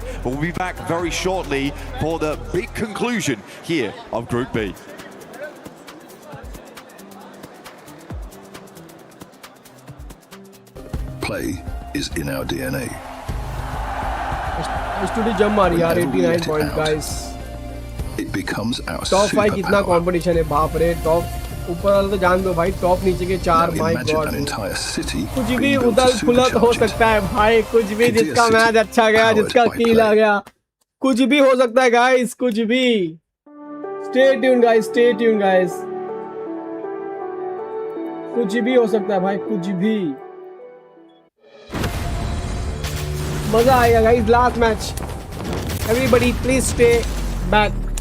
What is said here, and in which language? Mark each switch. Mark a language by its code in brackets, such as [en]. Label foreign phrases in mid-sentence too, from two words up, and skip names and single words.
[en] But we'll be back very shortly for the big conclusion here of Group B. Play is in our DNA. [hi] S2G jump मारी यार 89 [en] points guys. It becomes our [hi] top 5 कितना competition है बाप रे. Top ऊपर वाला तो जान दो भाई, टॉप नीचे के 4. [en] My God, [hi] कुछ भी उधर फुलत हो सकता है भाई, कुछ भी. जिसका मैच अच्छा गया, जिसका किल आ गया, कुछ भी हो सकता है गाइस, कुछ भी. [en] stay tune guys, stay tune guys. कुछ भी हो सकता है भाई, कुछ भी. [hi] मजा आएगा गाइस. [en] last match, everybody please stay back.